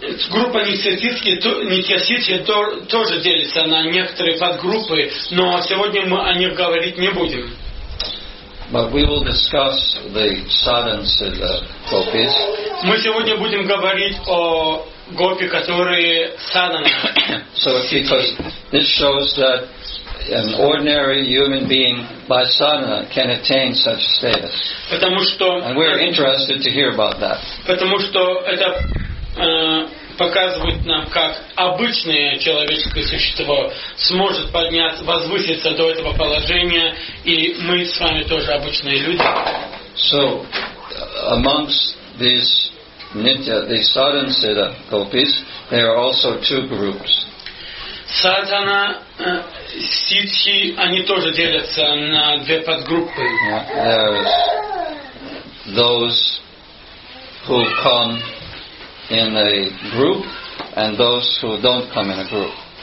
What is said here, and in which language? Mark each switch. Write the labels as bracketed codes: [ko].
[ru] Группа Нитья-Сидхи тоже делится на некоторые подгруппы, но сегодня мы о них говорить не будем. [en] But we will discuss the Sadhana-Siddha gopis. [ru] Мы сегодня будем говорить о гопи, которые садхана. [en] So, because this shows that an ordinary human being by sadhana can attain such status. And we're interested to hear about that. [ru] Потому что это показывает нам, как обычное человеческое существо сможет подняться, возвыситься до этого положения, и мы с вами тоже обычные люди. [en] So, amongst these Nitya, the Sadhana-Siddha gopis, there are also two groups. [ru] Садхана, сидхи, они тоже делятся на две подгруппы. [en] There's those who come in a group and those who don't come in a group.